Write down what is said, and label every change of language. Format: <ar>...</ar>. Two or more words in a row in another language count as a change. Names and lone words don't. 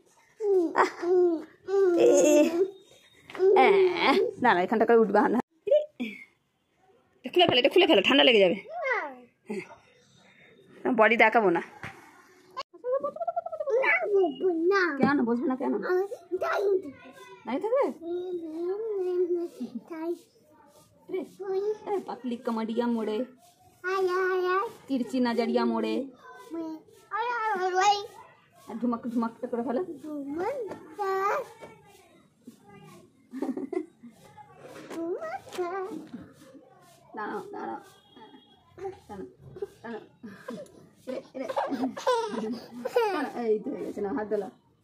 <bn>না না, এখানটা করে উঠবে না, খুলে ফেলো, এটা খুলে ফেলো, ঠান্ডা লেগে যাবে। বডি দেখাবো না। কেন বসবে না? কেন নাই থাকবে?</bn> <hi>पतली कमरिया मोड़े, तिरछी नजरिया मोड़े, धुमक धुमक</hi> <bn>করে ফেলে। দাঁড়াও দাঁড়াও, এই তো হয়ে গেছে না, হাত দোলা।</bn>